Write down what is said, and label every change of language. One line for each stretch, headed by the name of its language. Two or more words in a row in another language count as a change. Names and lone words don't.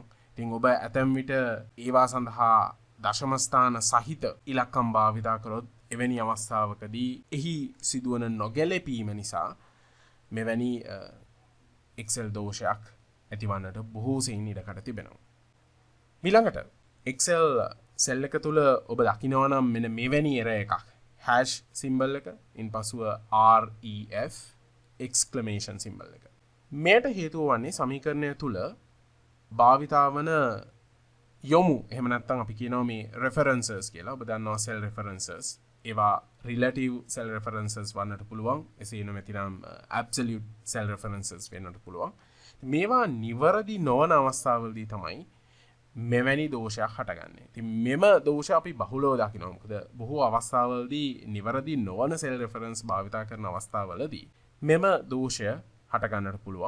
Sinhala: ඉතින් ඔබ ඇතැම් විට ඒවා සඳහා දශම ස්ථාන සහිත ඉලක්කම් භාවිතා කරොත් එවැනි අවස්ථාවකදී එහි සිදුවන නොගැලපීම නිසා මෙවැනි Excel දෝෂයක් ඇතිවන්නට බොහෝ සෙයින් ඉඩකඩ තිබෙනවා. ඊළඟට Excel සෙල් එක තුළ ඔබ දකිනවා නම් මෙන්න මෙවැනි error එකක්.
English: hash symbol
Sinhala: එක ඉන්පසුව
English: ref exclamation symbol
Sinhala: එක. මේට හේතුව වන්නේ සමීකරණය තුළ භාවිතා වන යොමු එහෙම නැත්නම් අපි කියනවා මේ references කියලා. ඔබ දන්නවා
English: cell references.
Sinhala: ඒවා
English: relative cell references
Sinhala: වන්නට පුළුවන්. එසේ නැතිනම්
English: absolute cell references
Sinhala: වෙන්නට පුළුවන්. මේවා නිවැරදි නොවන අවස්ථාවලදී තමයි මෙවැනි දෝෂයක් හටගන්නේ. ඉතින් මෙම දෝෂ අපි බහුලව දකිනවා. මොකද බොහෝ අවස්ථාවලදී නිවැරදි නොවන
English: cell reference
Sinhala: භාවිතා කරන අවස්ථාවලදී මෙම දෝෂය හටගන්නට පුළුවන්.